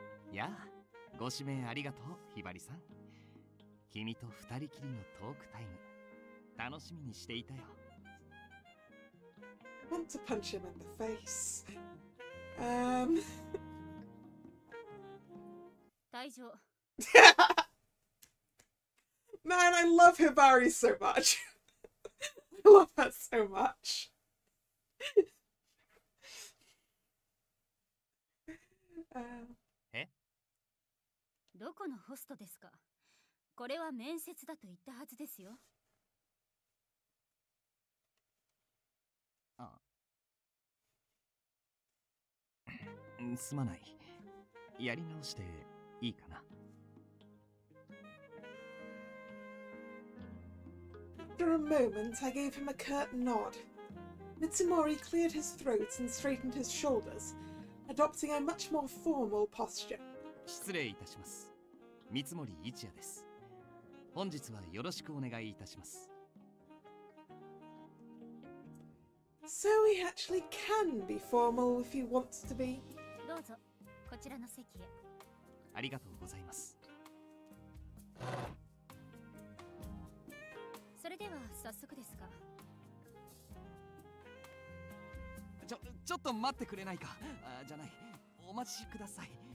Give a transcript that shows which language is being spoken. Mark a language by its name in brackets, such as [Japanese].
[Japanese] Yeah, ご指名ありがとう、ひばりさん。君と二人きりのトークタイム、楽しみにしていたよ。 [English] Want to punch him in the face. [Japanese] 退場。 [English] Man, I love Hibari so much. I love her so much. [Japanese] どこのホストですか？これは面接だと言ったはずですよ。あ、すまない。やり直していいかな。 [English] After a moment, I gave him a curt nod. Mitsumori cleared his throat and straightened his shoulders, adopting a much more formal posture. [Japanese] 失礼いたします。三森一也です。本日はよろしくお願いいたします。 [English] So he actually can be formal if he wants to be. [Japanese] どうぞ、こちらの席へ。ありがとうございます。それでは早速ですが。ちょっと待ってくれないか。じゃない、お待ちください。